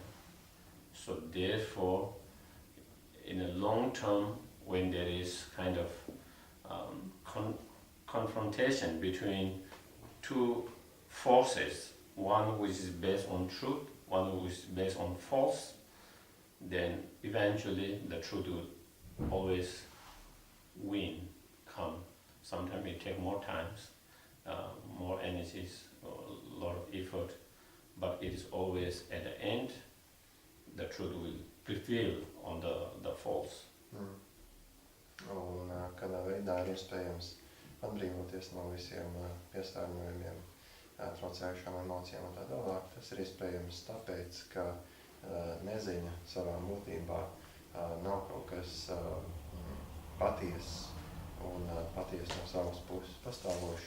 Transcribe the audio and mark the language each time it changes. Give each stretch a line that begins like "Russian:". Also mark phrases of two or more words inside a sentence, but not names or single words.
English: So therefore, in a long term, when there is kind of confrontation between two forces, one which is based on truth, one which is based on false, then eventually the truth will always win, come. Sometimes it takes more times, more energies, a lot of effort, but it is always at the end, the truth will prevail on the false.
Latvian: Un kādā veidā ir iespējams atbrīvoties no visiem piesārņojumiem, traucējušām emocijām un tā tālāk. Tas ir iespējams tāpēc, ka neziņa savā būtībā nav kaut kas patiess un patiess no savas puses pastāvošs.